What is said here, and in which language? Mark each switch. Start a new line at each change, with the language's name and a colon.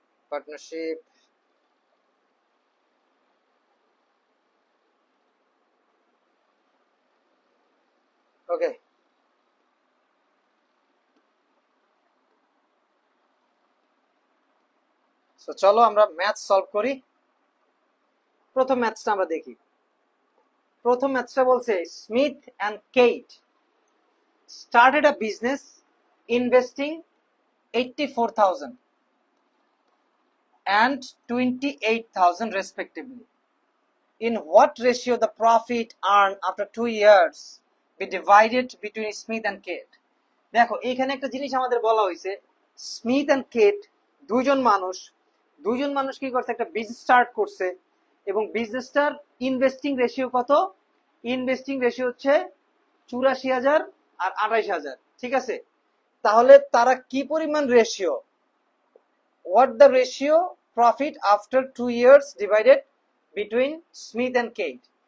Bangla: Partnership, ওকে, চলো আমরা math solve করি। প্রথম ম্যাথসটা আমরা দেখি। প্রথম ম্যাথসটা বলছে
English: Smith and Kate started a business investing 84,000 and 28,000 respectively. In what ratio the profit earned after 2 years be divided between Smith and Kate?
Bangla: দেখো এখানে একটা জিনিস আমাদের বলা হয়েছে, স্মিথ এন্ড কেট দুইজন মানুষ কি করছে, একটা বিজনেস স্টার্ট করছে, এবং বিজনেসটার ইনভেস্টিং রেশিও কত, ইনভেস্টিং রেশিও হচ্ছে 84,000
English: আর 28,000, ঠিক আছে?
Bangla: তাহলে তারা কি পরিমাণ ratio,
English: What the ratio profit after 2 years divided between Smith and Kate.